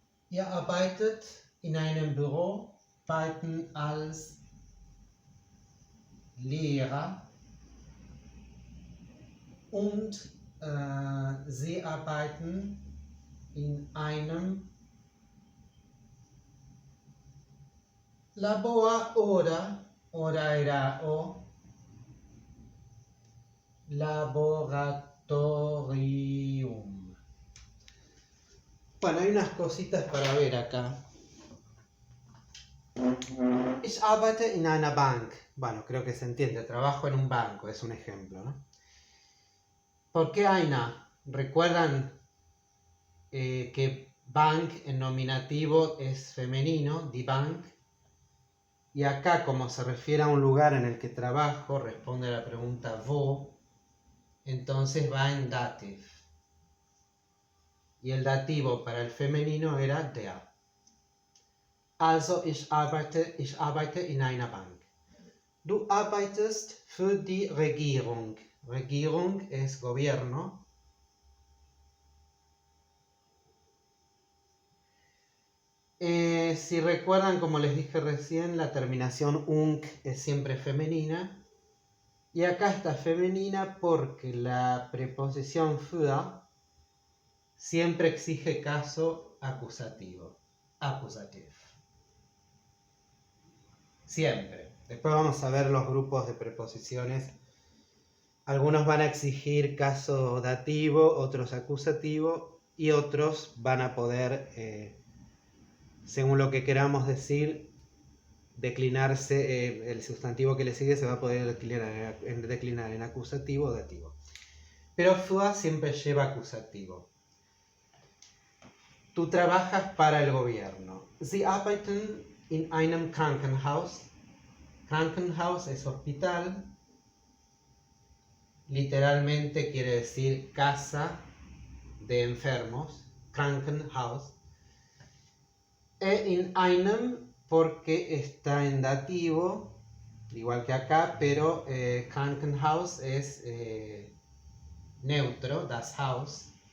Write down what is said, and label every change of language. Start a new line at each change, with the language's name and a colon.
German: Ihr arbeitet in einem Büro, arbeiten als Lehrer und sie arbeiten in einem Labor oder era o laboratorium.
Spanish: Bueno, hay unas cositas para ver acá.
German: Ich arbeite in einer Bank.
Spanish: Bueno, creo que se entiende. Trabajo en un banco, es un ejemplo, ¿no? ¿Por qué einer? ¿Recuerdan que Bank en nominativo es femenino, die Bank? Y acá, como se refiere a un lugar en el que trabajo, responde a la pregunta wo, entonces va en dativ. Y el dativo para el femenino era der.
German: Also, ich arbeite in einer Bank. Du arbeitest für die Regierung.
Spanish: Regierung es gobierno. Si recuerdan, como les dije recién, la terminación ung es siempre femenina. Y acá está femenina porque la preposición für siempre exige caso acusativo. Accusative. Siempre. Después vamos a ver los grupos de preposiciones. Algunos van a exigir caso dativo, otros acusativo y otros van a poder, según lo que queramos decir, declinarse, el sustantivo que le sigue se va a poder declinar en acusativo o dativo. Pero für siempre lleva acusativo. Tú trabajas para el gobierno.
German: Sie arbeiten in einem Krankenhaus.
Spanish: Krankenhaus es hospital. Literalmente quiere decir casa de enfermos. Krankenhaus. In einem porque está en dativo, igual que acá, pero Krankenhaus es neutro, das Haus.